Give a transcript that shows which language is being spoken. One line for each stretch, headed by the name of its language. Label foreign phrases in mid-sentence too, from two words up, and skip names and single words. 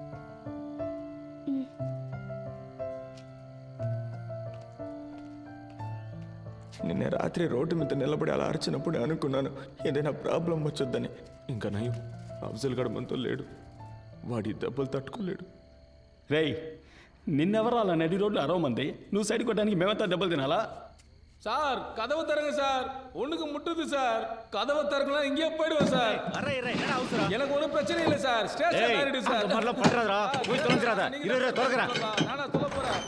Telugu: నిన్న రాత్రి రోడ్డు మీద నిలబడి అలా అరిచినప్పుడు అనుకున్నాను ఏదైనా ప్రాబ్లం వచ్చొద్దని. ఇంకా నయం, అఫ్జల్ గడ మనతో లేడు, వాడి దెబ్బలు తట్టుకోలేడు. రేయ్, నిన్నెవరు అలా నడి రోడ్లు అరవమంది? నువ్వు సైడ్ కొట్టడానికి మేమంతా దెబ్బలు తినాలా?
Tamil: சார் கதவு தரங்க சார், ஒண்ணுக்கு முட்டுது சார். கதவை திறக்கலாம், இங்கே போயிடுவேன் சார். எனக்கு ஒன்றும் பிரச்சனை இல்லை சார். ஸ்டேஷன் ஆயிடுது சார். நானா சொல்ல போறேன்.